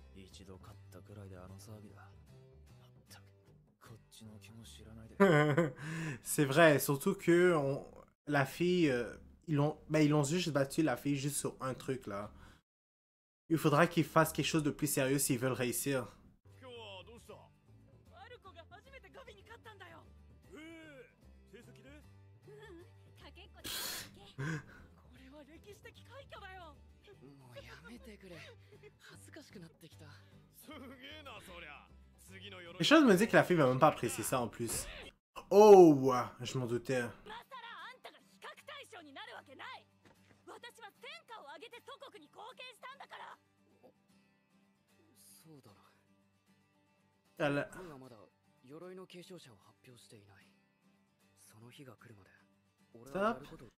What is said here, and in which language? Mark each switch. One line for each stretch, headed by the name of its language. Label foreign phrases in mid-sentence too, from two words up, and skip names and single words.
Japanese: 一度勝ったくらいであの騒ぎだ。まったくこっちの気も知らないで。
French: C'est vrai, surtout que la fille, ils l'ont juste battu la fille juste sur un truc là. Il faudra qu'ils fassent quelque chose de plus sérieux s'ils veulent réussir.
Japanese: 今日はどうした？マルコが初めてガビに勝ったんだよ。成績で？かけっこで勝っただけ。これは歴史的快挙だよ。もうやめてくれ。恥ずかしくなってきた。すげえなそりゃ。次の鎧。
French: Les choses me disent que la fille va même pas apprécier ça en plus. Oh, je m'en doutais.
Japanese: 今さらあんたが比較対象になるわけない。私は戦果を上げて祖国に貢献したんだから。そうだな。
French: Elle-
Japanese: 軍はまだ鎧の継承者を発表していない。その日が来るまで俺はやること。